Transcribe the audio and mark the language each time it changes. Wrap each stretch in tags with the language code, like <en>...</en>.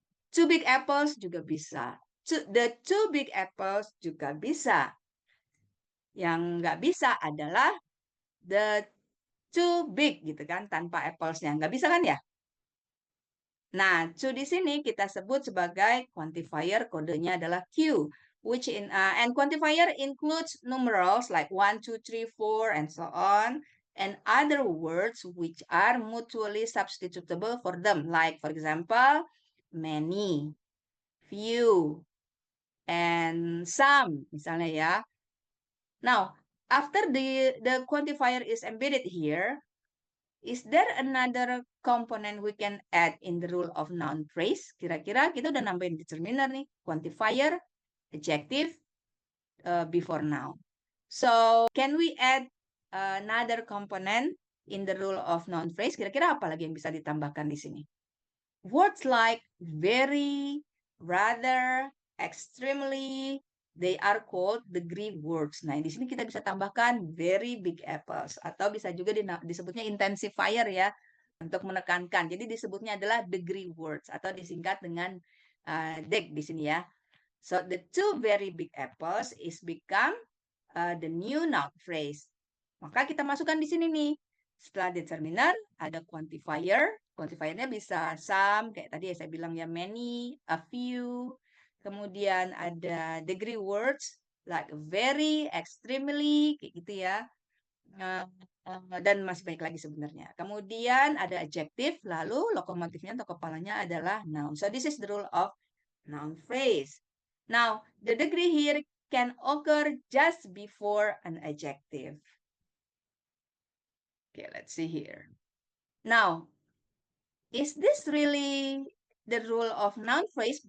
<id>Two big apples juga bisa.</id> <en>The two big apples</en> <id>juga bisa. Yang nggak bisa adalah the two big gitu kan, tanpa applesnya. Nggak bisa kan ya? Nah, to di sini kita sebut sebagai quantifier, kodenya adalah Q.</id> <en>And quantifier includes numerals like 1, 2, 3, 4, and so on. And other words which are mutually substitutable for them. Like, for example, many, few, and some,</en> <id>misalnya ya.</id> <en>Now, after the quantifier is embedded here, is there another component we can add in the rule of noun phrase?</en> <id>Kira-kira kita udah nambahin</id> <en>determiner nih, quantifier, adjective, before noun. So, can we add another component in the rule of noun phrase,</en> <id>kira-kira apa lagi yang bisa ditambahkan di sini?</id> <en>Words like very, rather, extremely, they are called degree words.</en> <id>Nah, di sini kita bisa tambahkan very big apples atau bisa juga disebutnya intensifier ya untuk menekankan. Jadi disebutnya adalah degree words atau disingkat dengan DEG di sini ya.</id> <en>So the two very big apples is become the new noun phrase.</en> <id>Maka kita masukkan di sini nih. Setelah determiner ada quantifier. Quantifiernya bisa some, kayak tadi ya saya bilang ya many, a few. Kemudian ada degree words</id> <en>like very, extremely,</en> <id>kayak gitu ya. Dan masih banyak lagi sebenarnya. Kemudian ada adjective, lalu lokomotifnya atau kepalanya adalah noun.</id> <en>So this is the rule of noun phrase. Now, the degree here can occur just before an adjective. Okay, let's see here. Now, is this really the rule of noun phrase?</en>